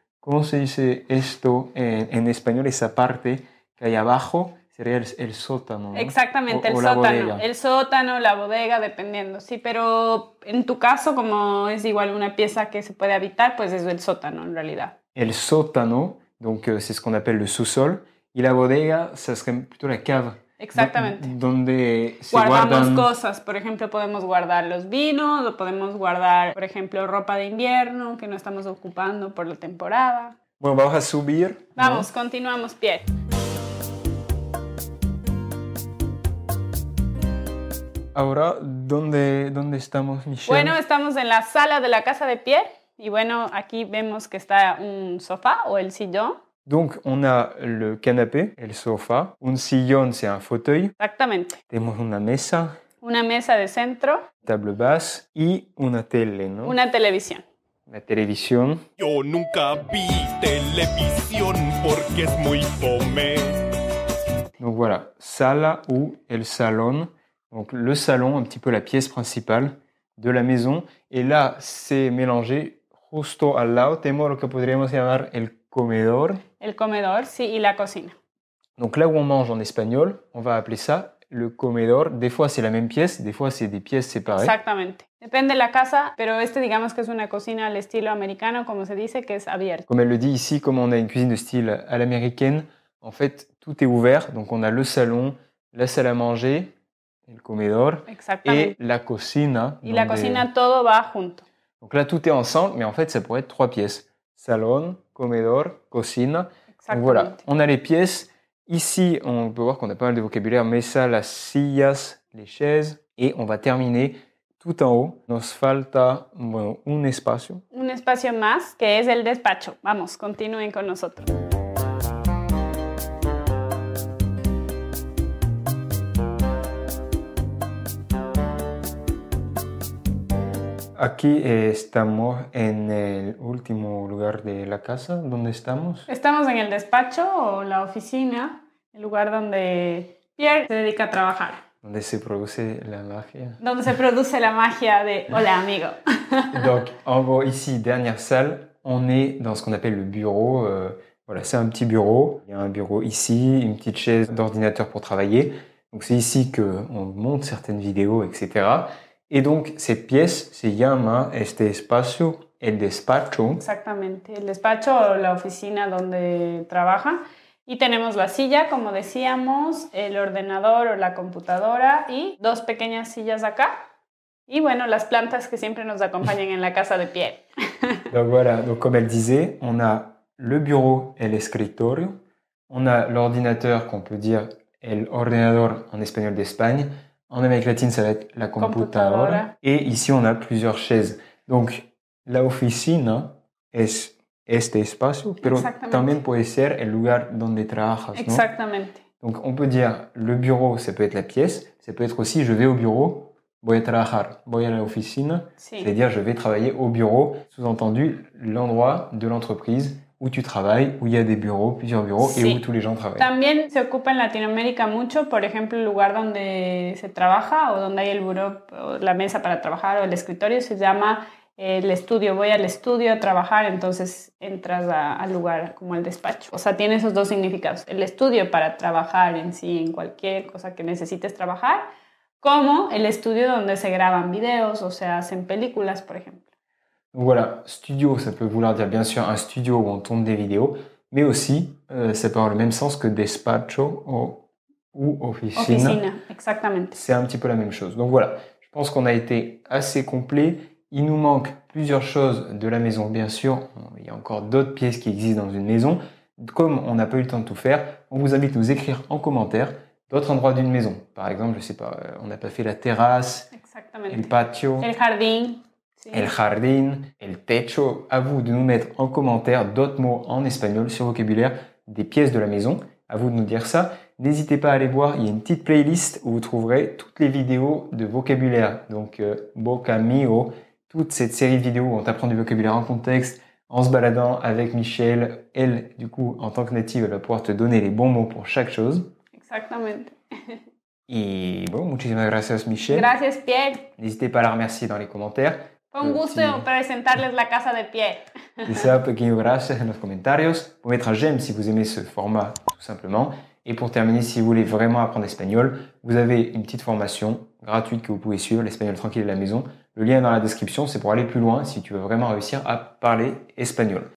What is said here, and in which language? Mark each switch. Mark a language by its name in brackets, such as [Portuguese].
[Spanish] ¿Cómo se dice esto en español? Esa parte que hay abajo sería el sótano, ¿no? Exactamente, O el la sótano. bodega. El sótano, la bodega, dependiendo. Sí, pero en tu caso, como es igual una pieza que se puede habitar, pues es el sótano en realidad. [French] El sótano, donc c'est ce qu'on appelle le sous-sol. [Spanish] Y la bodega, [French] ça serait plutôt la cave. [Spanish] Exactamente. Donde se Guardamos guardan... cosas, por ejemplo, podemos guardar los vinos o podemos guardar, por ejemplo, ropa de invierno que no estamos ocupando por la temporada. Bueno, vamos a subir. ¿no? Vamos, continuamos, Pierre. Ahora, ¿dónde estamos, Michelle? Bueno, estamos en la sala de la casa de Pierre y bueno, aquí vemos que está un sofá o el sillón. [French] Donc, on a le canapé, el sofá. Un sillón, c'est un fauteuil. [Spanish] Exactamente. Tenemos una mesa, Una mesa de centro, table basse y una tele, ¿no? una televisión. La televisión. Yo nunca vi televisión porque es muy fome. [French] Donc voilà, sala ou el salón. Donc le salon, un petit peu la pièce principale de la maison. Et là, c'est mélangé. [Spanish] Justo al lado tenemos lo que podríamos llamar el comedor. El comedor, sí, y la cocina. [French] Donc là où on mange en espagnol, on va appeler ça le comedor. Des fois, c'est la même pièce, des fois, c'est des pièces séparées. [Spanish] Exactamente. Depende de la casa, pero digamos que es una cocina al estilo americano, como se dice, que es abierta. [French] Comme elle le dit ici, comme on a une cuisine de style à l'américaine, en fait, tout est ouvert. Donc on a le salon, la salle à manger, el comedor, et la cocina. [Spanish] Y la cocina, todo va junto. [French] Donc là, tout est ensemble, mais en fait, ça pourrait être 3 pièces. Salon, comedor, cocina. Donc voilà, on a les pièces. Ici, on peut voir qu'on a pas mal de vocabulaire. [Spanish] Mesa, las sillas, [French] les chaises. Et on va terminer tout en haut. [Spanish] Nos falta, bueno, un espacio. Un espacio más, que es el despacho. Vamos, continúen con nosotros. Aquí estamos en el último lugar de la casa. ¿Dónde estamos? Estamos en el despacho o la oficina, el lugar donde Pierre se dedica a trabajar. Donde se produce la magia. Donde se produce la magia de Hola amigo. [French] Donc, en gros, ici, dernière salle, on est dans ce qu'on appelle le bureau. Voilà, c'est un petit bureau. Il y a un bureau ici, une petite chaise d'ordinateur pour travailler. Donc, c'est ici qu'on monte certaines vidéos, etc. Et donc, cette pièce [Spanish] se llama este espacio el despacho. Exactamente, el despacho o la oficina donde trabaja. Y tenemos la silla, como decíamos, el ordenador o la computadora y 2 pequeñas sillas acá. Y bueno, las plantas que siempre nos acompañan en la casa de Pierre. [French] Donc voilà, donc comme elle disait, on a le bureau, el escritorio. On a l'ordinateur qu'on peut dire el ordenador en espagnol d'Espagne. En Amérique latine, ça va être la computadora. Et ici, on a plusieurs chaises. [Spanish] Donc, la oficina es este espacio, pero también puede ser el lugar donde trabajas, ¿no? Exactamente. [French] Donc, on peut dire le bureau, ça peut être la pièce. Ça peut être aussi, je vais au bureau, [Spanish] voy a trabajar, voy a la oficina. Sí. [French] C'est-à-dire, je vais travailler au bureau. Sous-entendu, l'endroit de l'entreprise où tu travailles, où il y a des bureaux, plusieurs bureaux, sí. Et où tous les gens travaillent. [Spanish] También se ocupa en Latinoamérica mucho, por ejemplo, el lugar donde se trabaja o donde hay el buró, la mesa para trabajar o el escritorio se llama el estudio. Voy al estudio a trabajar, entonces entras al lugar como el despacho. O sea, tiene esos 2 significados. El estudio para trabajar en sí, en cualquier cosa que necesites trabajar, como el estudio donde se graban videos o se hacen películas, por ejemplo. [French] Donc voilà, studio, ça peut vouloir dire bien sûr un studio où on tourne des vidéos, mais aussi, ça peut avoir le même sens que despacho ou oficina. [Spanish] Oficina, exactamente. [French] C'est un petit peu la même chose. Donc voilà, je pense qu'on a été assez complet. Il nous manque plusieurs choses de la maison, bien sûr. Il y a encore d'autres pièces qui existent dans une maison. Comme on n'a pas eu le temps de tout faire, on vous invite à nous écrire en commentaire d'autres endroits d'une maison. Par exemple, je sais pas, on n'a pas fait la terrasse, le patio, [Spanish] el jardín. Sí. El jardín, el techo. [French] À vous de nous mettre en commentaire d'autres mots en espagnol sur vocabulaire des pièces de la maison. À vous de nous dire ça. N'hésitez pas à aller voir, il y a une petite playlist où vous trouverez toutes les vidéos de vocabulaire. Donc, Vocamio, toute cette série de vidéos où on t'apprend du vocabulaire en contexte, en se baladant avec Michelle. Elle, du coup, en tant que native, elle va pouvoir te donner les bons mots pour chaque chose. [Spanish] Exactamente. Y bon, muchísimas gracias, Michelle. Gracias, Pierre. [French] N'hésitez pas à la remercier dans les commentaires. [Spanish] Fue un gusto presentarles la casa de Pierre. [French] C'est ça, [Spanish] pequeño gracias en los comentarios. [French] Vous pouvez mettre un j'aime si vous aimez ce format, tout simplement. Et pour terminer, si vous voulez vraiment apprendre l'espagnol, vous avez une petite formation gratuite que vous pouvez suivre, l'espagnol tranquille à la maison. Le lien est dans la description, c'est pour aller plus loin si tu veux vraiment réussir à parler espagnol.